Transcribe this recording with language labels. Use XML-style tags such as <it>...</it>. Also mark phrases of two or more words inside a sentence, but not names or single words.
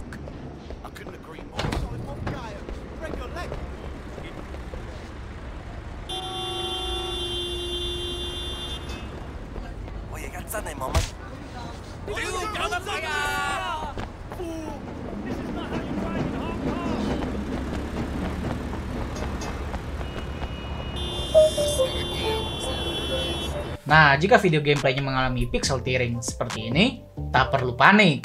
<en>I couldn't agree more. Sorry, one guy, break your leg.</en> <vi>Ôi, cái chân này mà mày.</vi> <id>Nah, jika video gameplaynya mengalami</id> <en>pixel tearing</en> <id>seperti ini, tak perlu panik.</id>